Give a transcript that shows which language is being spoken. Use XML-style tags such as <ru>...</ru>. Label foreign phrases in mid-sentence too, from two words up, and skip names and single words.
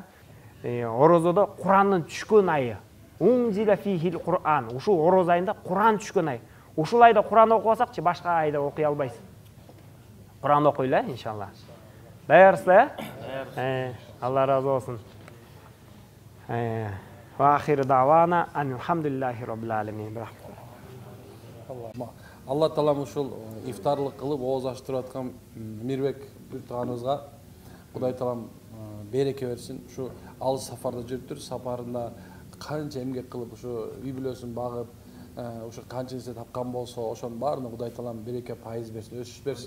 <ky>Орозодо Курандын түшкөн айы.</ky> <ar>أنزل فيه القرآن.</ar> <ky>Ушул ороз айында Куран түшкөн ай. Ушул айда Куран окубасакчы башка айда окуй албайсыз. Куран окуйлу иншалла. Даярсыздар? Алла разы болсун.</ky> <ar>وآخر دعوانا الحمد لله رب العالمين.</ar> <ky>Алла таалам ушул ифтарлык кылып ооз ачтырып аткан Мирбек бир тууганыбызга Кудай таалам береке берсин. Ушу алыс сапарда жүрүптүр, сапарында канча эмгек кылып ушу үй бүлөсүн багып, ушу канча нерсе тапкан болсо, ошонун баарына Кудай таалам береке пайыз берсин, өсүш берсин.</ky>